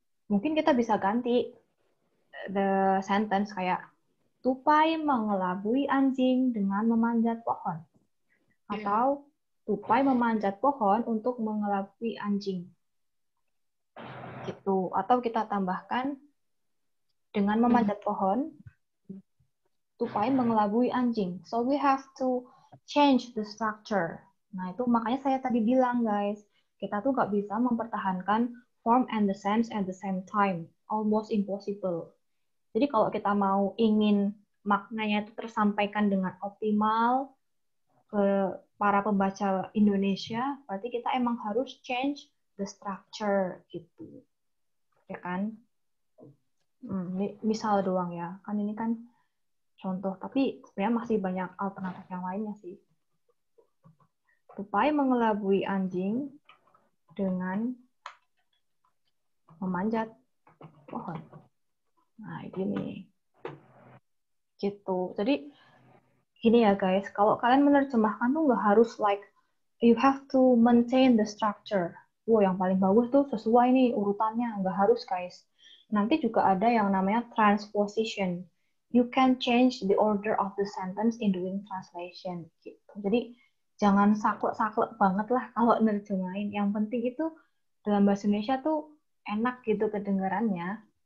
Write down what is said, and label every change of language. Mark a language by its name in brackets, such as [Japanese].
[Indonesian] Mungkin kita bisa ganti [English] the sentence [Indonesian] kayak tupai mengelabui anjing dengan memanjat pohon, atau tupai memanjat pohon untuk mengelabui anjing. Gitu. Atau kita tambahkan dengan memanjat pohon, tupai mengelabui anjing. [English] So we have to change the structure. [Indonesian] Nah, itu makanya saya tadi bilang, guys, kita tuh nggak bisa mempertahankan [English] form and the sense at the same time. Almost impossible. [Indonesian] Jadi kalau kita mau ingin maknanya itu tersampaikan dengan optimal ke para pembaca Indonesia, berarti kita emang harus [English] change the structure [Indonesian] gitu. Ya kan? Ini misal doang ya. Kan ini kan contoh, tapi sebenarnya masih banyak alternatif yang lainnya sih. Tupai mengelabui anjing dengan memanjat pohon. Nah, gini. Gitu. Jadi, gini ya guys, kalau kalian menerjemahkan tuh nggak harus like, [English] you have to maintain the structure. [Indonesian] Wow, yang paling bagus tuh sesuai nih urutannya. Nggak harus, guys. Nanti juga ada yang namanya transposition. [English] You can change the order of the sentence in doing translation. [Indonesian] Gitu. Jadi, jangan saklek-saklek banget lah kalau nerjemahin. Yang penting itu dalam bahasa Indonesia tuh enak gitu kedengarannya.